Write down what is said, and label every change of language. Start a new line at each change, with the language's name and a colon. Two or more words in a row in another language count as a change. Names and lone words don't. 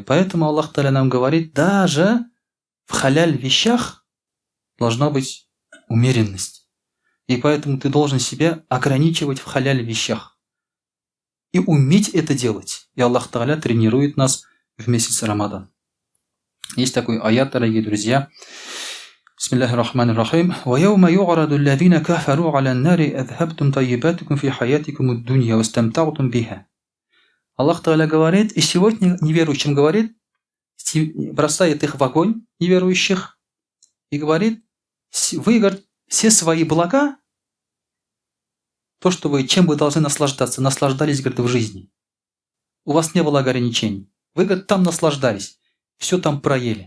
Russian: Поэтому Аллах Тааля нам говорит, даже в халяль вещах должна быть умеренность. И поэтому ты должен себя ограничивать в халяль вещах. И уметь это делать. И Аллах Тааля тренирует нас в месяц Рамадан. Есть такой аят, дорогие друзья.
Arabic: بسم الله الرحمن الرحيم. وَيَوْمَ يُعْرَضُ الَّذِينَ كَفَرُوا عَلَى النَّارِ أَذْهَبْتُمْ طَيِّبَاتِكُمْ فِي حَيَاتِكُمُ الدُّنْيَا وَاسْتَمْتَعْتُمْ بِهَا.
Russian: Аллах Тааля говорит, и сегодня неверующим говорит, бросает их в огонь, неверующих, и говорит: вы, говорит, все свои блага, то, что вы, чем вы должны наслаждаться, наслаждались, говорит, в жизни. У вас не было ограничений. Вы, говорит, там наслаждались, все там проели.